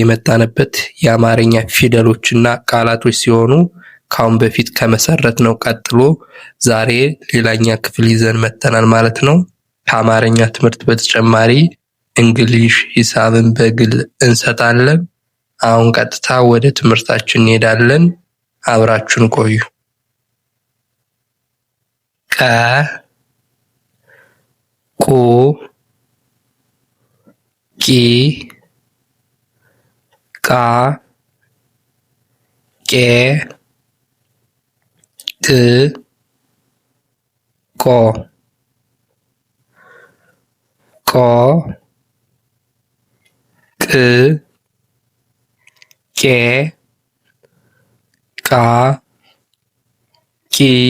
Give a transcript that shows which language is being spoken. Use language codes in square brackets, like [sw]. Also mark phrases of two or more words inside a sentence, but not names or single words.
[am] የመጣንበት የአማርኛ ፊደሎችና ቃላቶች ሲሆኑ ካሁን በፊት ከመሰረት ነው ቀጥሎ ዛሬ ሌላኛ ክፍል ይዘን መጥተናል ማለት ነው። ከአማርኛ ትምህርት በተጨማሪ እንግሊሽ፣ ሂሳብን በግል እንሰጣለን። አሁን ቀጥታ ወደ ትምህርታችን እንሄዳለን። አብራችሁን ቆዩ። ቀ ቁ ቂ ቃ ቄ ቅ ቆ ቆ ቅ ቄ ቃ ቂ